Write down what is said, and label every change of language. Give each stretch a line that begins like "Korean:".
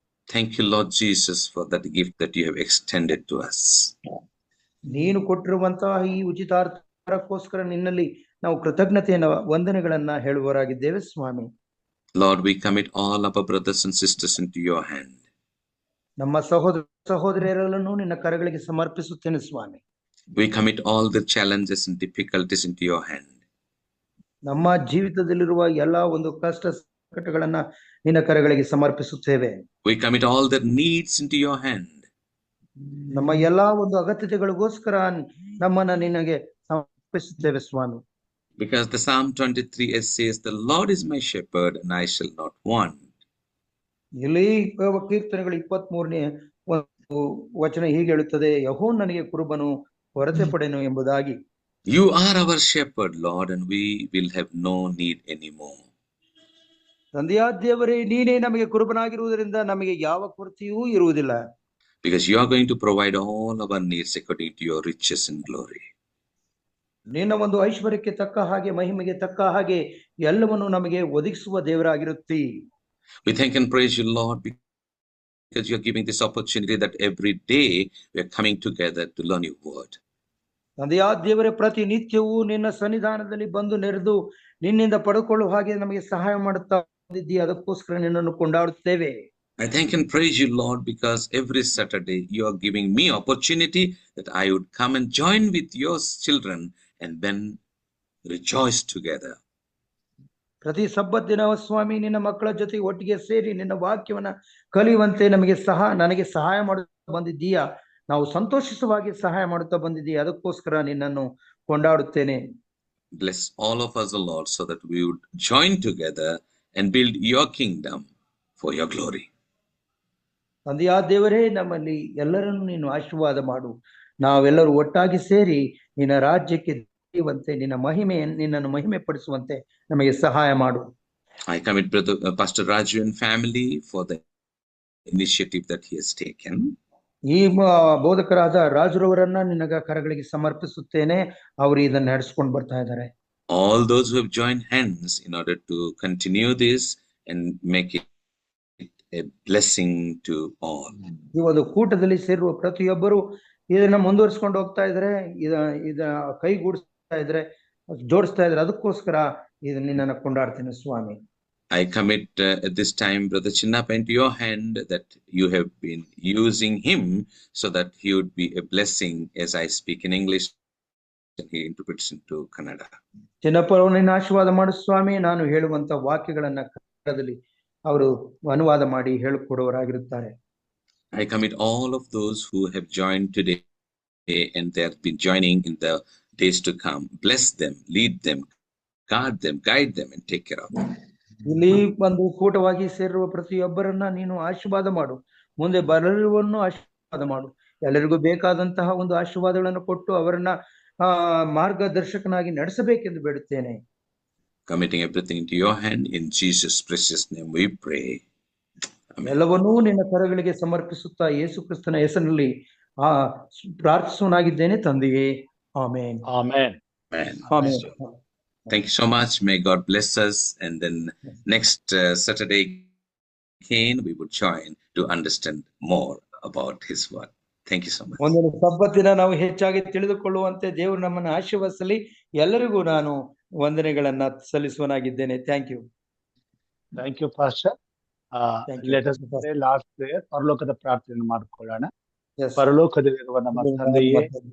English: Thank you, Lord Jesus, for that gift that you have extended to us.
Kannada: ನೀನು ಕೊಟ್ಟಿರುವಂತಹ ಈ ಉಚಿತಾರ್ಥಕ್ಕೋಸ್ಕರ ನಿನ್ನಲ್ಲಿ ನಾವು ಕೃತಜ್ಞತೆಯ ವಂದನೆಗಳನ್ನ ಹೇಳುವವರಾಗಿದ್ದೇವೆ ಸ್ವಾಮಿ.
English: Lord, we commit all our brothers and sisters into your hand.
Kannada: ನಮ್ಮ ಸಹೋದರ ಸಹೋದರಿಯರನ್ನು ನಿನ್ನ ಕರಗಳಿಗೆ ಸಮರ್ಪಿಸುತ್ತೇನೆ ಸ್ವಾಮಿ.
English: We commit all the challenges and difficulties into your hand.
Kannada: ನಮ್ಮ ಜೀವಿತದಲ್ಲಿರುವ ಎಲ್ಲಾ ಒಂದು ಕಷ್ಟ ಸಂಕಟಗಳನ್ನ ನಿನ್ನ ಕರಗಳಿಗೆ ಸಮರ್ಪಿಸುತ್ತೇವೆ.
English: We commit all their needs into your hand.
Kannada: ನಮ್ಮ ಎಲ್ಲಾ ಒಂದು ಅಗತ್ಯತೆಗಳಿಗೋಸ್ಕರ ನಮ್ಮನ್ನ ನಿನಗೆ ಸಮರ್ಪಿಸುತ್ತೇವೆ ಸ್ವಾಮಿ.
English: Because the Psalm 23 says, "The Lord is my shepherd, and I shall not want."
Kannada: ಇಲ್ಲಿ ಕೀರ್ತನೆಗಳು 23ನೇ ಒಂದು ವಚನ ಹೀಗೆ ಹೇಳುತ್ತದೆ, ಯೆಹೋವನು ನನಗೆ ಕುರುಬನು, ಕೊರತೆ ಪಡೆನು ಎಂಬುದಾಗಿ.
English: You are our shepherd, Lord, and we will have no need anymore.
Kannada: ತಂದೆಯಾದ ದೇವರೇ, ನೀನೇ ನಮಗೆ ಕುರುಬನಾಗಿರುವುದರಿಂದ ನಮಗೆ ಯಾವ ಕೊರತೆಯೂ ಇರುವುದಿಲ್ಲ.
English: Because you are going to provide all our needs according to your riches and glory.
Kannada: ನಿನ್ನ ಒಂದು ಐಶ್ವರ್ಯಕ್ಕೆ ತಕ್ಕ ಹಾಗೆ, ಮಹಿಮೆಗೆ ತಕ್ಕ ಹಾಗೆ ಎಲ್ಲವನ್ನು ನಮಗೆ ಒದಗಿಸುವ ದೇವರಾಗಿರುತ್ತಿ.
English: We thank and praise you, Lord, because you are giving this opportunity that every day we are coming together to learn your word.
Kannada: ತಂದೆಯಾದ ದೇವರೇ, ಪ್ರತಿ ನಿತ್ಯವೂ ನಿನ್ನ ಸನ್ನಿಧಾನದಲ್ಲಿ ಬಂದು ನೆರೆದು ನಿನ್ನಿಂದ ಪಡೆದುಕೊಳ್ಳುವ ಹಾಗೆ ನಮಗೆ ಸಹಾಯ ಮಾಡುತ್ತಾ ಬಂದಿದ್ದೀಯ. ಅದಕ್ಕೋಸ್ಕರ ನಿನ್ನನ್ನು ಕೊಂಡಾಡುತ್ತೇವೆ.
English: I thank and praise you, Lord, because every Saturday you are giving me opportunity that I would come and join with your children and then rejoice together.
Kannada: ಪ್ರತಿ ಸಬ್ಬತ್ ದಿನ ಸ್ವಾಮಿ ನಿನ್ನ ಮಕ್ಕಳ ಜೊತೆ ಒಟ್ಟಿಗೆ ಸೇರಿ ನಿನ್ನ ವಾಕ್ಯವನ್ನ ಕಲಿಯುವಂತೆ ನನಗೆ ಸಹಾಯ ಮಾಡುತ್ತಾ ಬಂದಿದ್ದೀಯಾ. ನಾವು ಸಂತೋಷಿಸುವಾಗಿ ಸಹಾಯ ಮಾಡುತ್ತಾ ಬಂದಿದ್ದೀಯ. ಅದಕ್ಕೋಸ್ಕರ ನಿನ್ನನ್ನು ಕೊಂಡಾಡುತ್ತೇನೆ.
English: Bless all of us, O Lord, so that we would join together and build your kingdom for your glory.
Kannada: ತಂದೆಯಾದ ದೇವರೇ, ನಮ್ಮಲ್ಲಿ ಎಲ್ಲರನ್ನು ನೀನು ಆಶೀರ್ವಾದ ಮಾಡು. ನಾವೆಲ್ಲರೂ ಒಟ್ಟಾಗಿ ಸೇರಿ ನಿನ್ನ ರಾಜ್ಯಕ್ಕೆ ವಂತೆ ನಿನ್ನನ್ನು ಮಹಿಮೆ ಪಡಿಸುವಂತೆ ನಮಗೆ ಸಹಾಯ ಮಾಡು.
English: I commit Pastor Raju and family for the initiative that he has taken.
Kannada: ಈ ಬೋಧಕರಾದ ರಾಜುರವರನ್ನ ನಿನ್ನ ಕರಗಳಿಗೆ ಸಮರ್ಪಿಸುತ್ತೇನೆ. ಅವರು ಇದನ್ನು ನಡೆಸಿಕೊಂಡು ಬರ್ತಾ ಇದ್ದಾರೆ.
English: All those who have joined hands in order to continue this and make it a blessing to all.
Kannada: ಈ ಒಂದು ಕೂಟದಲ್ಲಿ ಸೇರುವ ಪ್ರತಿಯೊಬ್ಬರು ಇದನ್ನ ಮುಂದುವರಿಸಿಕೊಂಡು ಹೋಗ್ತಾ ಇದ್ದಾರೆ, ಇದ ಕೈಗೂಡಿಸ್ತಾ ಇದ್ದಾರೆ, ಜೋಡಿಸ್ತಾ ಇದ್ದಾರೆ. ಅದಕ್ಕೋಸ್ಕರ ಇದು ನಿನ್ನನ್ನು ಕೊಂಡಾಡ್ತೇನೆ ಸ್ವಾಮಿ.
English: I commit at this time Brother Chinnappa into your hand, that you have been using him so that he would be a blessing as I speak in English and he interprets into Kannada.
Kannada: Chinnappa ಅವರನ್ನು ಆಶೀರ್ವಾದ ಮಾಡು ಸ್ವಾಮಿ. ನಾನು ಹೇಳುವಂತ ವಾಕ್ಯಗಳನ್ನ ಕನ್ನಡದಲ್ಲಿ ಅವರು ಅನುವಾದ ಮಾಡಿ ಹೇಳಿಕೊಡುವವರಾಗಿರುತ್ತಾರೆ.
English: I commit all of those who have joined today and they have been joining in the days to come. Bless them, lead them, guard them, guide them and take care of them.
Kannada: ಇಲ್ಲಿ ಒಂದು ಕೂಟವಾಗಿ ಸೇರಿರುವ ಪ್ರತಿಯೊಬ್ಬರನ್ನ ನೀನು ಆಶೀರ್ವಾದ ಮಾಡು. ಮುಂದೆ ಬರಲಿರುವವನ್ನು ಆಶೀರ್ವಾದ ಮಾಡು. ಎಲ್ಲರಿಗೂ ಬೇಕಾದಂತಹ ಒಂದು ಆಶೀರ್ವಾದಗಳನ್ನು ಕೊಟ್ಟು ಅವರನ್ನ ಮಾರ್ಗದರ್ಶಕನಾಗಿ ನಡೆಸಬೇಕೆಂದು ಬೇಡುತ್ತೇನೆ.
English: Committing everything into your hand, in Jesus' precious name we pray.
Kannada: ಎಲ್ಲವನ್ನೂ ನಿನ್ನ ಕರಗಳಿಗೆ ಸಮರ್ಪಿಸುತ್ತಾ ಯೇಸು ಕ್ರಿಸ್ತನ ಹೆಸರಿನಲ್ಲಿ ಪ್ರಾರ್ಥಿಸುವನಾಗಿದ್ದೇನೆ ತಂದೆಯೇ. Amen. Amen. Amen.
English: Thank you so much. May God bless us. And then next Saturday again we would join to understand more about His word. Thank you so much.
Kannada: ಒಂದೊಂದು ಸಬ್ಬತ್ತಿನ ನಾವು ಹೆಚ್ಚಾಗಿ ತಿಳಿದುಕೊಳ್ಳುವಂತೆ ದೇವರು ನಮ್ಮನ್ನು ಆಶೀರ್ವದಿಸಲಿ. ಎಲ್ಲರಿಗೂ ನಾನು ವಂದನೆಗಳನ್ನ ಸಲ್ಲಿಸುವನಾಗಿದ್ದೇನೆ.
English: Thank you. Thank you pastor. Let us pray last prayer.
Kannada: ಪರಲೋಕದ ಪ್ರಾರ್ಥನೆ ಮಾಡಿಕೊಳ್ಳೋಣ. ಪರಲೋಕದಲ್ಲಿರುವ ನಮ್ಮ ತಂದೆಯೇ,